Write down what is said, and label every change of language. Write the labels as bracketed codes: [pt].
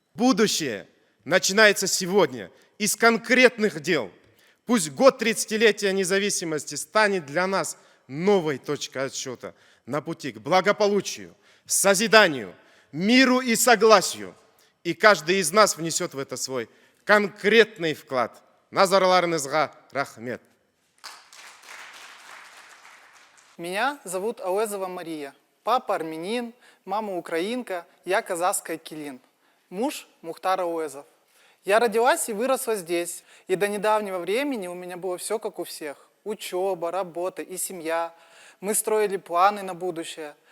[ru] Будущее начинается сегодня из конкретных дел. Пусть год 30-летия независимости станет для нас новой точкой отсчета на пути к благополучию, созиданию, миру и согласию. И каждый из нас внесет в это свой конкретный вклад. [kk] Назарларыңызға рахмет. [ru] Меня зовут Ауэзова Мария. Папа армянин, мама украинка, я казахская Килин. Муж Мухтар Ауэзов. Я родилась и выросла здесь, и до недавнего времени у меня было все как у всех. Учеба, работа и семья. Мы строили планы на будущее.